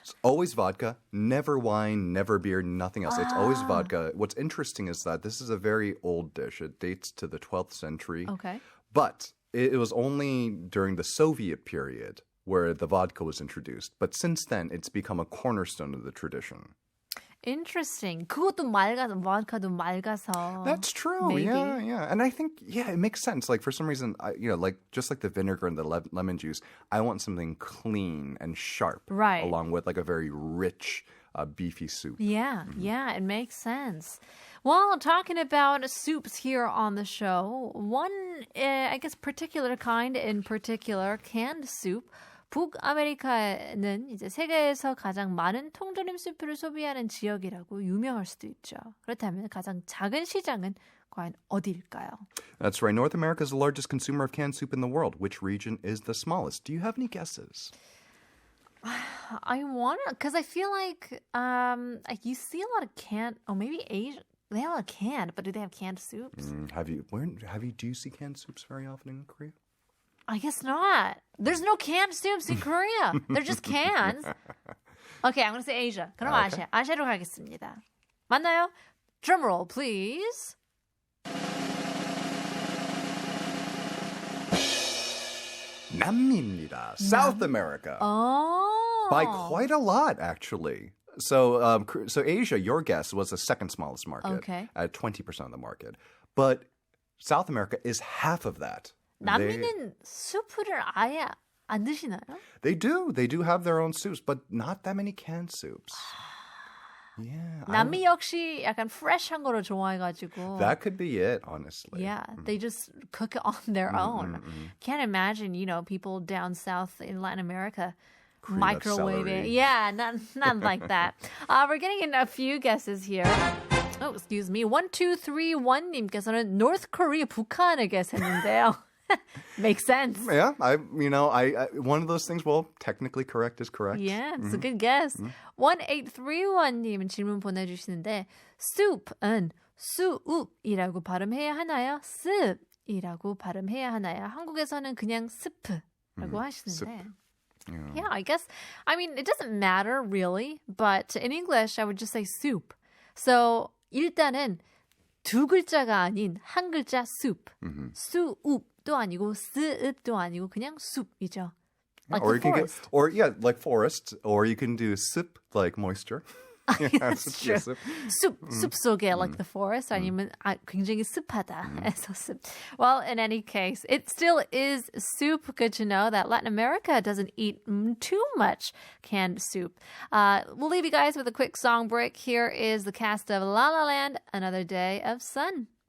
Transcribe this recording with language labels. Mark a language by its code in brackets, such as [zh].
[en] It's always vodka, never wine, never beer, nothing else. It's always vodka. What's interesting is that this is a very old dish. It dates to the 12th century. Okay. But it was only during the Soviet period where the vodka was introduced. But since then, it's become a cornerstone of the tradition. Interesting. [ko] 그것도 맑아서, vodka도 맑아서. [en] That's true. Maybe. Yeah. And I think, it makes sense. Like for some reason, just like the vinegar and the lemon juice, I want something clean and sharp. Right. Along with like a very rich, beefy soup. Yeah, it makes sense. Well, talking about soups here on the show, one, I guess, particular kind in particular, canned soup. [ko] 북아메리카는 이제 세계에서 가장 많은 통조림 수프를 소비하는 지역이라고 유명할 수도 있죠. 그렇다면 가장 작은 시장은 과연 어디일까요? [en] That's right. North America is the largest consumer of canned soup in the world. Which region is the smallest? Do you have any guesses? I want to, because I feel like you see a lot of canned, maybe Asia. They have a lot of canned, but do they have canned soups? Do you see canned soups very often in Korea? I guess not. There's no canned soups in Korea. They're just cans. Okay, I'm going to say Asia. [ko] 그럼 [en] Okay. [ko] 아시아로 가겠습니다. 맞나요? [en] Drumroll, please. [ko] 남미입니다. South America. [en] Oh. By quite a lot, actually. So Asia, your guess, was the second smallest market. Okay. At 20% of the market. But South America is half of that. [ko] 남미는 수프를 아예 안 드시나요? [en] They do have their own soups, but not that many canned soups. Yeah. [ko] 남미 역시 약간 fresh한 거를 좋아해가지고. [en] That could be it, honestly. Yeah, they just cook it on their own. Can't imagine, people down south in Latin America microwaving. Yeah, not like that. We're getting in a few guesses here. Oh, excuse me. [ko] 1231님께서는 North Korea, 북한을 guess했는데요. [en] Makes sense. Yeah, I one of those things. Well, technically correct is correct. Yeah, it's a good guess. [ko] 1831님은 질문 보내주시는데 soup은 수읍이라고 발음해야 하나요? 습이라고 발음해야 하나요? 한국에서는 그냥 스프 라고 하시는데. [en] Yeah. Yeah, I guess, I mean, it doesn't matter really, but in English, I would just say soup. [ko] So 일단은 두 글자가 아닌 한 글자 soup. 수읍도 아니고 스읍도 아니고 그냥 숲이죠. [en] Like or the you can forest. like forest, or you can do sip like moisture. That's true. [ko] 숲 속에 [en] like the forest [ko] 아니면 굉장히 습하다 해서 숲. [en] Well, in any case, it still is soup. Good to know that Latin America doesn't eat too much canned soup. We'll leave you guys with a quick song break. Here is the cast of La La Land, Another Day of Sun.